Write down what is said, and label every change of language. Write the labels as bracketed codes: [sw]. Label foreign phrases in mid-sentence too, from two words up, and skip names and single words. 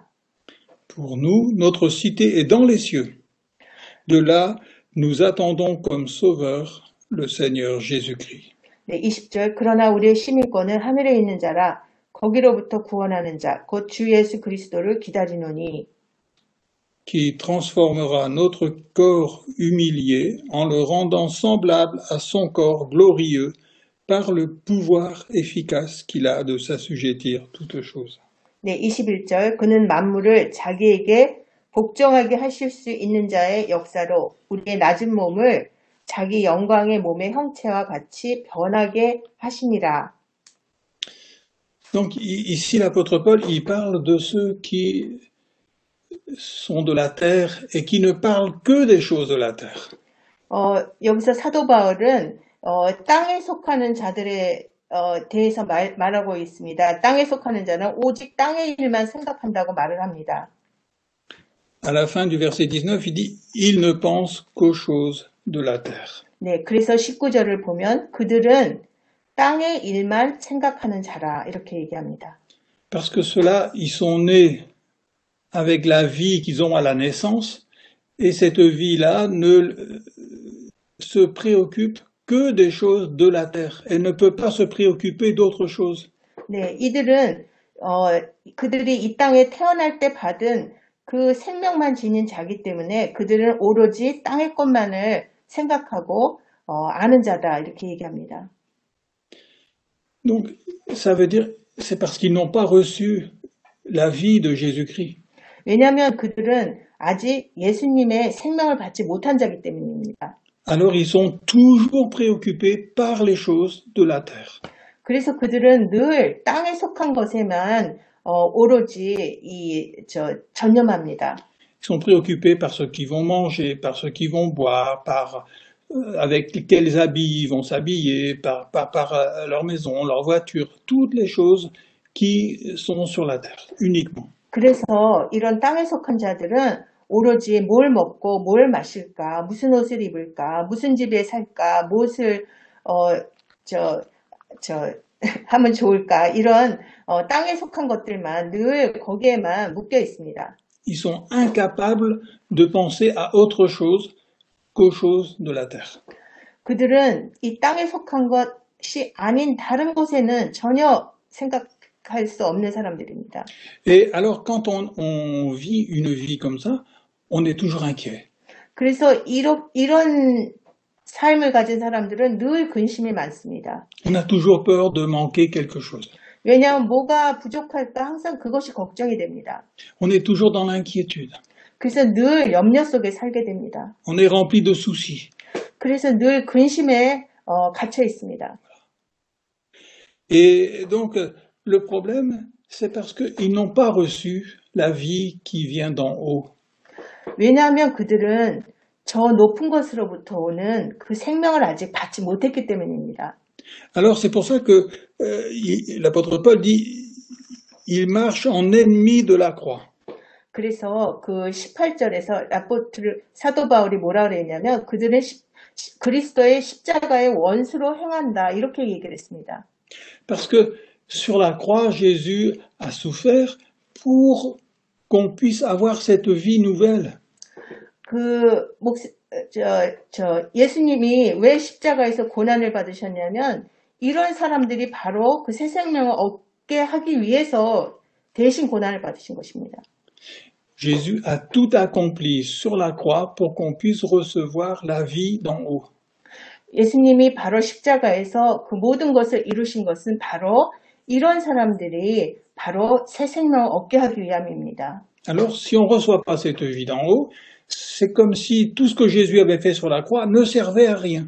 [fr] Pour nous, notre cité est dans les cieux. De là, nous attendons comme sauveur le Seigneur Jésus-Christ. [ko] 네, 20절 그러나 우리의 시민권은 하늘에 있는 자라 거기로부터 구원하는 자 곧 주 예수 그리스도를 기다리노니 [fr] qui transformera notre corps humilié en le rendant semblable à son corps glorieux par le pouvoir efficace qu'il a de s'assujettir toutes choses. [ko] 네, 21절 그는 만물을 자기에게 복종하게 하실 수 있는 자의 역사로 우리의 낮은 몸을 자기 영광의 몸의 형체와 같이 변하게 하시니라. [fr] Donc ici l'apôtre Paul, il parle de ceux qui sont de la terre et qui ne parlent que des choses de la terre. [ko] 여기서 사도 바울은 땅에 속하는 자들에 대해서 말하고 있습니다. 땅에 속하는 자는 오직 땅의 일만 생각한다고 말을 합니다. [fr] À la fin du verset 19, il dit « Ils ne pensent qu'aux choses de la terre ». [ko] 네, 그래서 19절을 보면 그들은 땅의 일만 생각하는 자라 이렇게 얘기합니다. [fr] Parce que ceux-là, ils sont nés avec la vie qu'ils ont à la naissance et cette vie-là ne se préoccupe que des choses de la terre. Elle ne peut pas se préoccuper d'autre chose. [ko] 네, 이들은 그들이 이 땅에 태어날 때 받은 그 생명만 지닌 자기 때문에 그들은 오로지 땅의 것만을 생각하고 아는 자다 이렇게 얘기합니다. [fr] Donc, ça veut dire, c'est parce qu'ils n'ont pas reçu la vie de Jésus-Christ. [ko] 왜냐하면 그들은 아직 예수님의 생명을 받지 못한 자기 때문입니다. [fr] Alors, ils sont toujours préoccupés par les choses de la terre. [ko] 그래서 그들은 늘 땅에 속한 것에만 오로지 전념합니다. [fr] Ils sont préoccupés par ce qu'ils vont manger, par ce qu'ils vont boire, par avec quels habits ils vont s'habiller, par leur maison, leur voiture, toutes les choses qui sont sur la terre, uniquement. [ko] 그래서 이런 땅에 속한 자들은 오로지 뭘 먹고 뭘 마실까, 무슨 옷을 입을까, 무슨 집에 살까, 무엇을 하면 좋을까 이런 땅에 속한 것들만 늘 거기에만 묶여 있습니다. [fr] Ils sont incapables de penser à autre chose qu'aux choses de la terre. [ko] 그들은 이 땅에 속한 것이 아닌 다른 곳에는 전혀 생각할 수 없는 사람들입니다. [fr] Et alors, quand on vit une vie comme ça, on est toujours inquiet. [ko] 그래서 이런 삶을 가진 사람들은 늘 근심이 많습니다. [fr] On a toujours peur de manquer quelque chose. [ko] 왜냐하면 뭐가 부족할까 항상 그것이 걱정이 됩니다. [fr] On est toujours dans l'inquiétude. [ko] 그래서 늘 염려 속에 살게 됩니다. [fr] On est rempli de soucis. [ko] 그래서 늘 근심에 갇혀 있습니다. [fr] Et donc, le problème, c'est parce qu'ils n'ont pas reçu la vie qui vient d'en haut. [ko] 왜냐하면 그들은 저 높은 것으로부터 오는 그 생명을 아직 받지 못했기 때문입니다. [fr] Alors c'est pour ça que l'apôtre Paul dit il marche en ennemi de la croix. [ko] 그래서 그 18절에서 사도 바울이 뭐라 그랬냐면 그들은 그리스도의 십자가의 원수로 행한다 이렇게 얘기를 했습니다. [fr] Parce que sur la croix, Jésus a souffert pour qu'on puisse avoir cette vie nouvelle. [ko] 예수님이 왜 십자가에서 고난을 받으셨냐면, 이런 사람들이 바로 그 새 생명을 얻게 하기 위해서 대신 고난을 받으신 것입니다. [fr] Jésus a tout accompli sur la croix pour qu'on puisse recevoir la vie d'en haut. [ko] 예수님이 바로 십자가에서 그 모든 것을 이루신 것은 바로 이런 사람들이 바로 새 생명을 얻게 하기 위함입니다. [fr] Alors, si on ne reçoit pas cette vie d'en haut, c'est comme si tout ce que Jésus avait fait sur la croix ne servait à rien.